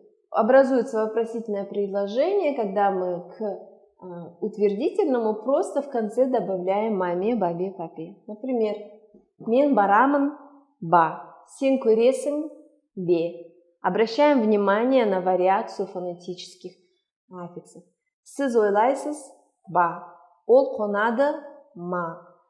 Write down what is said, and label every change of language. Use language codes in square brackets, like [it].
[ru] Образуется вопросительное предложение, когда мы к утвердительному просто в конце добавляем маме, бабе, папе. [kk] Например, мен барамын ба, сен көресің бе. [ru] Обращаем внимание на вариацию фонетических аффиксов. [kk] Сіз ойлайсыз ба, ол қонады ма.